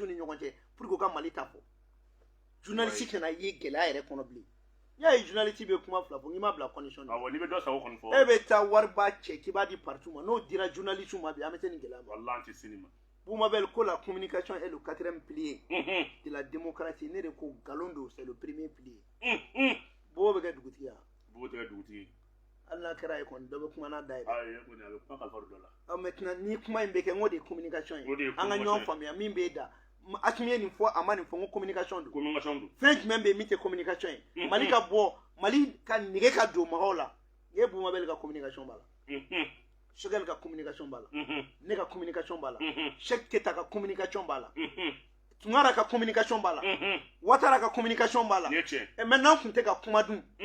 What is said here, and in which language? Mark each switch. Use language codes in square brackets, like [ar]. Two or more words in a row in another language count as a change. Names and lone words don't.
[bm] ni ɲɔgɔn cɛ [fr] pour que [bm] u ka mali ta fɔ journaliste kana ye gɛlɛya yɛrɛ kɔnɔ bilen n'i y'a ye journaliste bɛ kuma fila fɔ n'i ma bila condition na e bɛ taa wariba cɛ k'i b'a di partout ma n'o dira journaliste ma bi an bɛ se nin gɛlɛya ma Bumabel ko la [fr] communication est le 4e pilier de la démocratie [bm] ne de ko nkalon don [fr] c'est le premier pilier [bm] bo bɛ kɛ dugutigi ya hali n'a kɛra ye kɔni dɔ bɛ kuma n'a da ye maintenant ni kuma in bɛ kɛ n ko de ye communication ye an ka ɲɔgɔn faamuya min b'e da Asimi ye nin fɔ a ma nin fɔ n ko communication don fɛn jumɛn bɛ yen min tɛ communication ye mali ka bɔ mali ka nege ka don mɔgɔw la e Bumabel ka communication b'a la Choguel ka communication b'a la ne ka communication b'a la Cheikh Keita ka communication b'a la Tunkara ka communication b'a la Ouattara ka communication b'a la [fr] et maintenant [bm] kun tɛ ka kuma dun